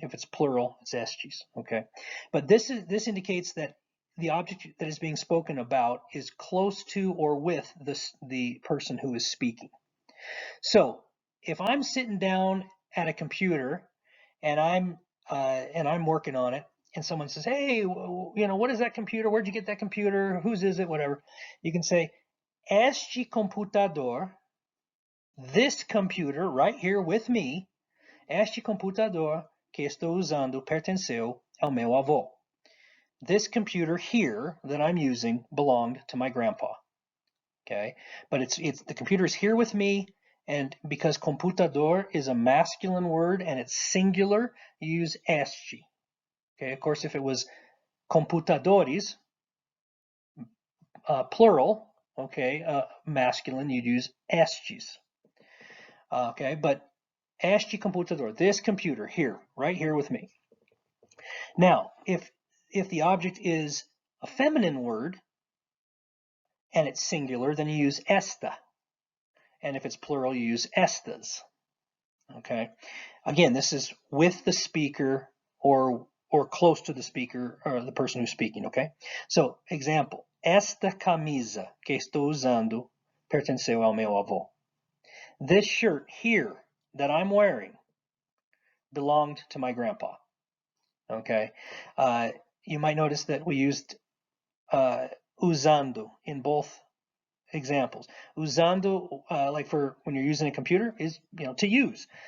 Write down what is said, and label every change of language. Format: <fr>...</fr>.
<en>If it's plural, it's estes. Okay, but this indicates that the object that is being spoken about is close to or with the person who is speaking. So if I'm sitting down at a computer and I'm working on it, and someone says, "Hey, what is that computer? Where'd you get that computer? Whose is it? Whatever," you can say,</en> <pt>"Este computador."</pt> <en>This computer right here with me,</en> <pt>este computador que estou usando pertenceu ao meu avô.</pt> <en>This computer here that I'm using belonged to my grandpa. Okay, but it's the computer is here with me, and because computador is a masculine word and it's singular, you use este. Okay, of course, if it was computadores, plural, okay, masculine, you'd use estes. Okay, but este computador, this computer here, right here with me. Now, if the object is a feminine word and it's singular, then you use esta. And if it's plural, you use estas. Okay. Again, this is with the speaker or close to the speaker or the person who's speaking. Okay. So, example:</en> <pt>Esta camisa que estou usando pertenceu ao meu avô.</pt> <en>This shirt here that I'm wearing belonged to my grandpa. Okay. You might notice that we used usando in both examples. Usando, like for when you're using a computer, is to use.</en>